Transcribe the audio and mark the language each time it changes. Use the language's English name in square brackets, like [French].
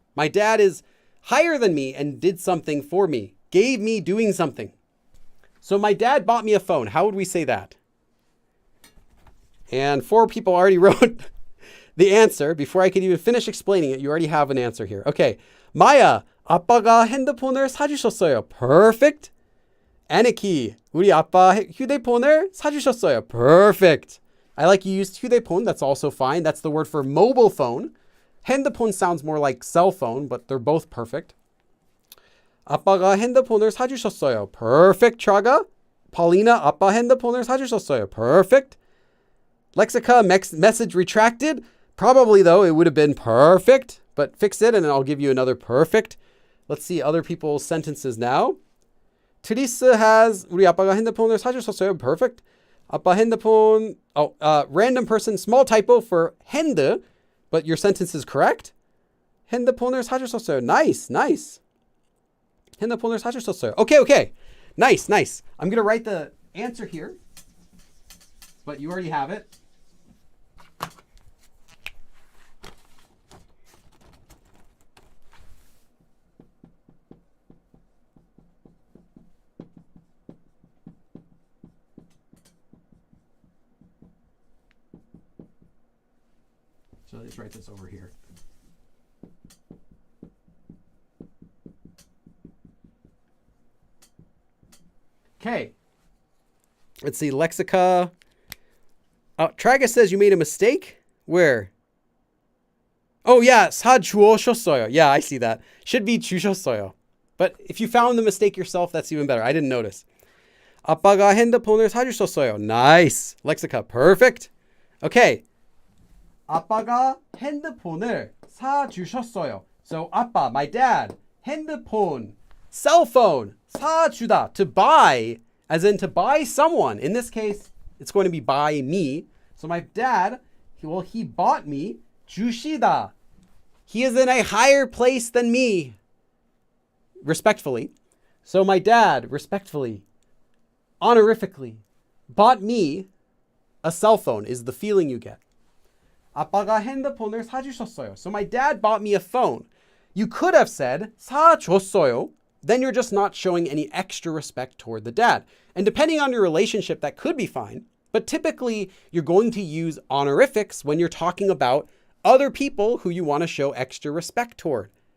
[English] My dad is higher than me and did something for me, gave me doing something. So my dad bought me a phone. How would we say that? And 4 people already wrote the answer. Before I could even finish explaining it, you already have an answer here. Okay. [Korean] Maya, 아빠가 핸드폰을 사주셨어요. [English] Perfect. [Korean] Aniki, 우리 아빠 휴대폰을 사주셨어요. [English] Perfect. I like you used 휴대폰. That's also fine. That's the word for mobile phone. 핸드폰 sounds more like cell phone, but they're both perfect. [Korean] 아빠가 핸드폰을 사주셨어요. [English] Perfect, Chaga. [Korean] Paulina, 아빠 핸드폰을 사주셨어요. [English] Perfect. Lexica, message retracted. Probably, though, it would have been perfect, but fix it, and then I'll give you another perfect. Let's see other people's sentences now. [Korean] Teresa has, 우리 아빠가 핸드폰을 사주셨어요. [English] Perfect. [Korean] 아빠 핸드폰, [English] random person, small typo for 핸드, but your sentence is correct. [Korean] 핸드폰을 사주셨어요. [English] Nice, nice. [Korean] 핸드폰을 사주셨어요. Okay. [English] Nice. I'm going to write the answer here, but you already have it. So let's write this over here. Okay. Let's see, lexica. Tragus says you made a mistake. Where? Oh yeah, [Korean] 사 주오셨어요. [English] Yeah, I see that. Should be [Korean] 주셨어요. [English] But if you found the mistake yourself, that's even better. I didn't notice. [Korean] 아빠가 핸드폰을 사주셨어요. [English] Nice. Lexica, perfect. Okay. [Korean] 아빠가 핸드폰을 사주셨어요. [English] So 아빠, my dad, 핸드폰, cell phone, 사주다, to buy, as in to buy someone. In this case, it's going to be buy me. So my dad, he bought me 주시다. He is in a higher place than me. Respectfully. So my dad, respectfully, honorifically, bought me a cell phone is the feeling you get. [Korean] 아빠가 핸드폰을 사주셨어요. [English] So my dad bought me a phone. You could have said 사줬어요. Then you're just not showing any extra respect toward the dad. And depending on your relationship, that could be fine. But typically, you're going to use honorifics when you're talking about other people who you want to show extra respect toward.